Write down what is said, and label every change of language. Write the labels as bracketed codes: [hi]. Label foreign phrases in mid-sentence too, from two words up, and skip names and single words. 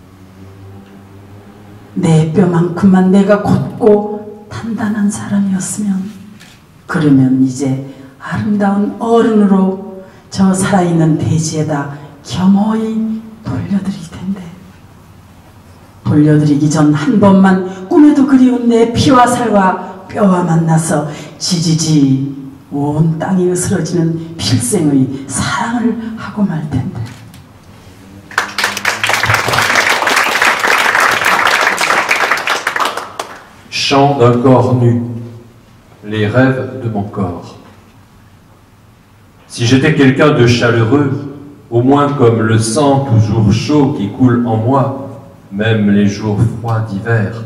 [ko] 내 뼈만큼만 내가 곧고 단단한 사람이었으면, 그러면 이제 아름다운 어른으로 저 살아있는 대지에다 겸허히 돌려드릴 텐데, 돌려드리기 전 한 번만 꿈에도 그리운 내 피와 살과 뼈와 만나서 지지지 온 땅이 으스러지는 필생의 사랑을 하고 말 텐데. [fr] Chant d'un corps nu, les rêves de mon corps. Si j'étais quelqu'un de chaleureux, au moins comme le sang toujours chaud qui coule en moi, même les jours froids d'hiver.